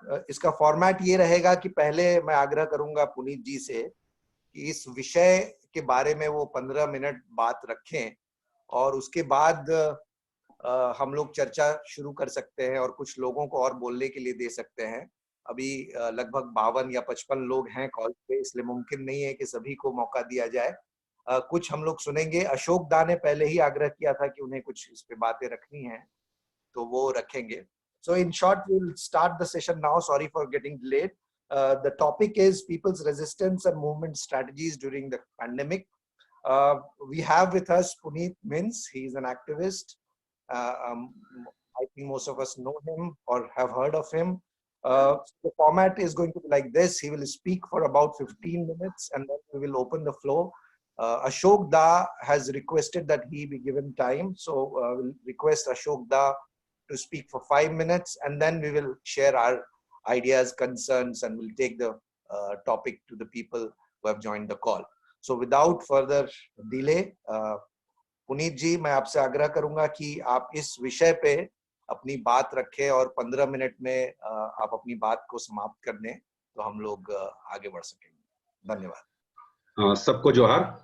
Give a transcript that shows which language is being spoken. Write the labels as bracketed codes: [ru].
[hi] इसका फॉर्मेट ये रहेगा कि पहले मैं आग्रह करूंगा पुनीत जी से कि इस विषय के बारे में वो 15 मिनट बात रखें और उसके बाद हम लोग चर्चा शुरू कर सकते हैं और कुछ लोगों को और बोलने के लिए दे सकते हैं। अभी लगभग 52 या 55 लोग हैं कॉल पे, इसलिए मुमकिन नहीं है कि सभी को मौका दिया जाए। कुछ हम लोग सुनेंगे। अशोक दा ने पहले ही आग्रह किया था कि उन्हें कुछ इस पे बातें रखनी हैं, तो वो रखेंगे। [en] So in short, we'll start the session now. Sorry for getting delayed. The topic is people's resistance and movement strategies during the pandemic. We have with us Puneet Mins. He's an activist. I think most of us know him or have heard of him. The format is going to be like this. He will speak for about 15 minutes and then we will open the floor. Ashok Da has requested that he be given time. So we'll request Ashok Da to speak for 5 minutes and then we will share our ideas, concerns, and we'll take the topic to the people who have joined the call. So without further delay, [hi] Puneet जी, मैं आपसे आग्रह करूंगा कि आप इस विषय पे अपनी बात रखें और 15 मिनट में आप अपनी बात को समाप्त कर दें तो हम लोग आगे बढ़ सकेंगे। धन्यवाद। सबको जोहार।